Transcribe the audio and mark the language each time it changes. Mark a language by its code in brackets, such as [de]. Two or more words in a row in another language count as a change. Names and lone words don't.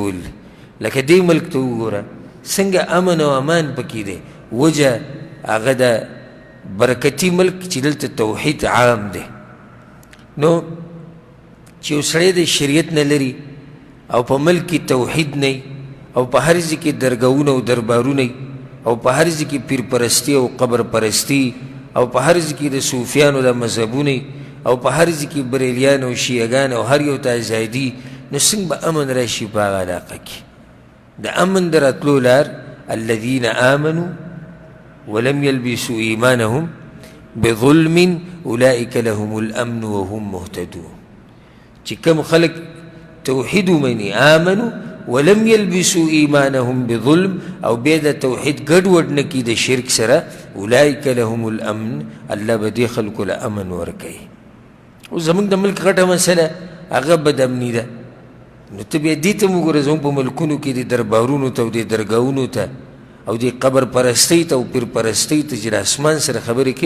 [ps] لکه دې ملک ته وګوره، څنګه امن او امان پکې دی وجه هغه د برکتي ملک چې دلته توحید عام دی نو چې یو سړی د شریعت نه لري او په ملک کې توحید نه او په هر ځای کې درګاهونه او دربارونه او په هر ځای کې پیر پرستی او قبر پرستی او په هر ځای کې د صوفیانو د مذهبونه او په هر ځای کې بریلیان او شیعهګان او هر یو ته ازادي نو څنګه به امن راشي په هغه علاقه کې د امن د راتلو لار [ar] الذین آمنوا ولم يلبسوا ایمانهم بظلم اولئک لهم الامن وهم مهتدون [ps] چې کوم خلق توحید ومني [ar] آمنوا ولم يلبسوا ایمانهم بظلم [ps] او بیا د توحید ګډوډ نه کړي د شرک سره [ar] اولئک لهم الامن [ps] الله به دې خلکو له امن ورکوي او زموږ د ملک غټه مسله هغه بدامني ده نو ته بیا دې ته وګوره زموږ په ملکونو کې د دربارونو ته او د درګاهونو ته او د قبر پرستۍ ته او پیر پرستۍ ته چې د اسمان سره خبرې کوي